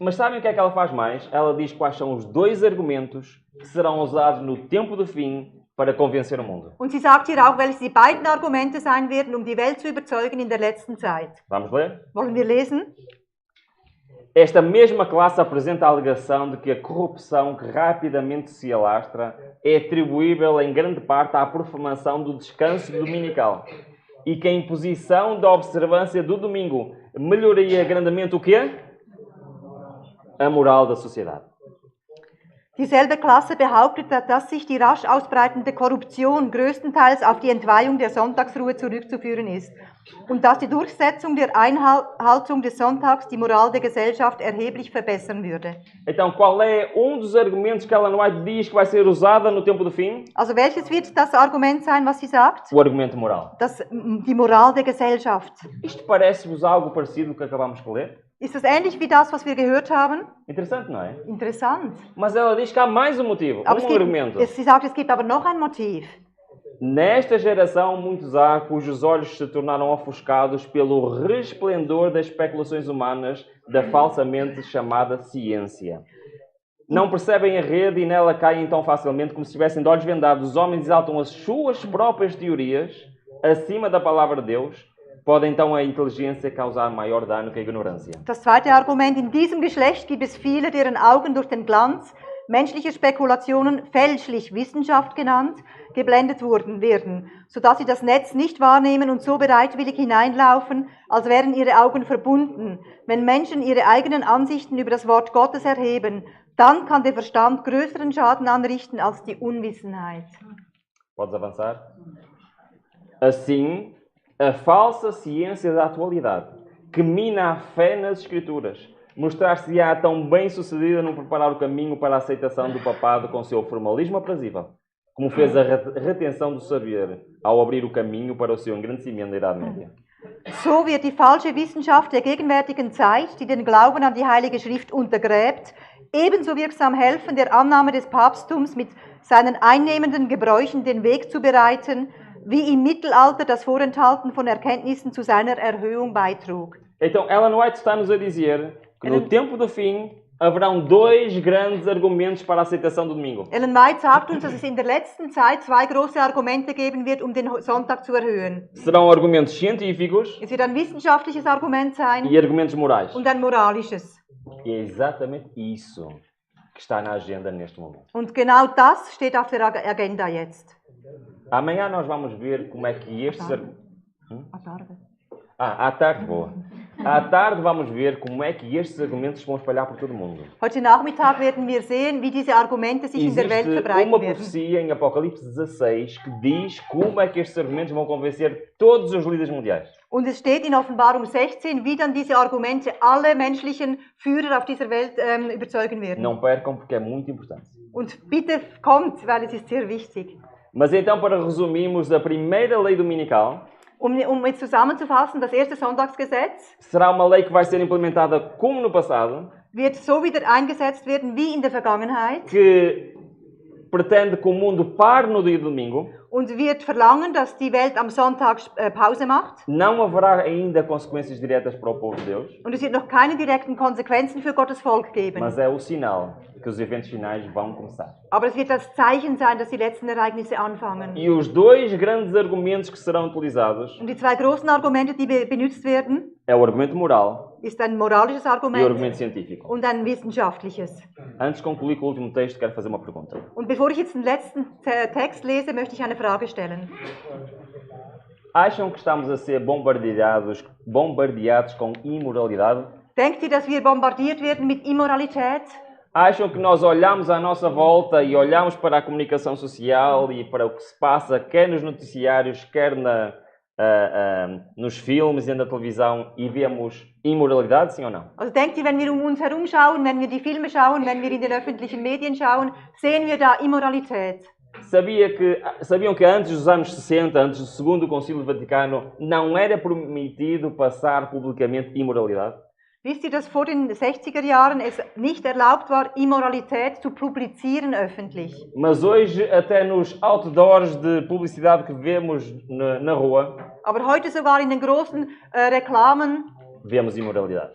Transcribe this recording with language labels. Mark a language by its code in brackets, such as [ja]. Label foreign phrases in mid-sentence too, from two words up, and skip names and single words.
[pt] Mas sabem o que é que ela faz mais? Ela diz quais são os dois argumentos que serão usados no tempo do fim para convencer o mundo. [de] Und sie sagt hier auch, welche die beiden Argumente sein werden, um die Welt zu überzeugen in der letzten Zeit. [pt] Vamos ler? [de] Wollen wir lesen? [pt] Esta mesma classe apresenta a alegação de que a corrupção que rapidamente se alastra é atribuível em grande parte à profanação do descanso dominical e que a imposição da observância do domingo melhoraria grandemente o quê? A moral da sociedade. [de] Dieselbe Klasse behauptet, dass sich die rasch ausbreitende Korruption größtenteils auf die Entweihung der Sonntagsruhe zurückzuführen ist und dass die Durchsetzung der Einhaltung des Sonntags die Moral der Gesellschaft erheblich verbessern würde. [pt] Então, qual é dos argumentos que Ellen White diz que vai ser usada no tempo do fim? [de] Also welches wird das Argument sein, was sie sagt? [pt] O argumento moral. [de] Die Moral der Gesellschaft. [pt] Isto parece-vos algo parecido com o que acabamos de ler? [de] Ist das ähnlich wie das, was wir gehört haben? [pt] Interessante, não é? [de] Interessant. [pt] Mas ela diz que há mais um motivo, argumento. [de] Sie sagt, es gibt aber noch ein Motiv. [pt] Nesta geração, muitos há cujos olhos se tornaram ofuscados pelo resplendor das especulações humanas da falsamente chamada ciência. Não percebem a rede e nela caem tão facilmente como se estivessem de olhos vendados. Os homens exaltam as suas próprias teorias acima da palavra de Deus. Pode então a inteligência causar maior dano que a ignorância. [de] Das zweite Argument, in diesem Geschlecht gibt es viele, deren Augen durch den Glanz menschlicher Spekulationen, fälschlich Wissenschaft genannt, geblendet werden, sodass sie das Netz nicht wahrnehmen und so bereitwillig hineinlaufen, als wären ihre Augen verbunden. Wenn Menschen ihre eigenen Ansichten über das Wort Gottes erheben, dann kann der Verstand größeren Schaden anrichten als die Unwissenheit. [pt] Podes avançar? Assim, a falsa ciência da atualidade, que mina a fé nas Escrituras, mostrar-se-á tão bem sucedida no preparar o caminho para a aceitação do papado com seu formalismo aprazível, como fez a retenção do saber ao abrir o caminho para o seu engrandecimento na Idade Média. [de] So wird die falsche Wissenschaft der gegenwärtigen Zeit, die den Glauben an die Heilige Schrift untergräbt, ebenso wirksam helfen, der Annahme des Papsttums mit seinen einnehmenden Gebräuchen den Weg zu bereiten, wie im Mittelalter das Vorenthalten von Erkenntnissen zu seiner Erhöhung beitrug. [pt] Então, Ellen White está-nos a dizer que no tempo do fim haverão dois grandes argumentos para a aceitação do domingo. [de] Ellen White sagt uns, dass es in der letzten Zeit zwei große Argumente geben wird, um den Sonntag zu erhöhen. [pt] Serão argumentos científicos [de] Es wird ein wissenschaftliches Argument sein [pt] e argumentos morais. [de] und ein moralisches. [pt] E é exatamente isso que está na agenda neste momento. [de] Und genau das steht auf der Agenda jetzt. [pt] Amanhã nós vamos ver como é que estes... À tarde. À tarde, boa. À tarde vamos ver como é que estes argumentos vão espalhar por todo o mundo. [de] Heute Nachmittag werden wir sehen, wie diese Argumente sich in der Welt [pt] Existe [de] verbreiten [pt] uma [de] werden. [pt] profecia em Apocalipse 16 que diz como é que estes argumentos vão convencer todos os líderes mundiais. [de] Und es steht in Offenbarung 16, wie dann diese Argumente alle menschlichen Führer auf dieser Welt überzeugen werden. [pt] Não percam porque é muito importante. [de] Und bitte kommt, weil es ist sehr wichtig. [pt] Mas então, para resumirmos, a primeira lei dominical [de] Um jetzt zusammenzufassen, das erste Sonntagsgesetz [pt] será uma lei que vai ser implementada como no passado, [de] wird so wieder eingesetzt werden wie in der Vergangenheit [pt] que pretende que o mundo pare no dia de domingo. [de] und wird verlangen, dass die Welt am Sonntag Pause macht. [pt] Não haverá ainda consequências diretas para o povo de Deus, [de] Und es wird noch keine direkten Konsequenzen für Gottes Volk geben. [pt] mas é o sinal que os eventos finais vão começar. [de] Aber es wird das Zeichen sein, dass die letzten Ereignisse anfangen. [pt] E os dois grandes argumentos que serão utilizados [de] Und die zwei großen Argumente, die benutzt werden, [pt] é o argumento moral [de] ist ein moralisches [pt] e o [de] Argument [pt] argumento científico. [de] und ein wissenschaftliches. [pt] Antes de concluir com o último texto, quero fazer uma pergunta. [de] Und bevor ich jetzt den letzten Text lese, möchte ich eine Frage stellen. [pt] Acham que estamos a ser bombardeados com imoralidade? [de] Denkt ihr, dass wir bombardiert werden mit Immoralität? [pt] Acham que nós olhamos à nossa volta e olhamos para a comunicação social e para o que se passa, quer nos noticiários, quer nos filmes e na televisão, e vemos imoralidade, sim ou não? [de] Also denkt ihr, wenn wir um uns herum schauen, wenn wir die Filme schauen, wenn wir in den öffentlichen Medien schauen, sehen wir da Immoralität? [pt] Sabiam que antes dos anos 60, antes do segundo Concílio Vaticano, não era permitido passar publicamente imoralidade? [de] Wisst ihr, dass vor den 60er Jahren es nicht erlaubt war, Immoralität zu publizieren öffentlich? [pt] Mas hoje, até nos outdoors de publicidade que vemos na rua, [de] Aber heute sogar in den großen Reklamen, [pt] vemos imoralidade.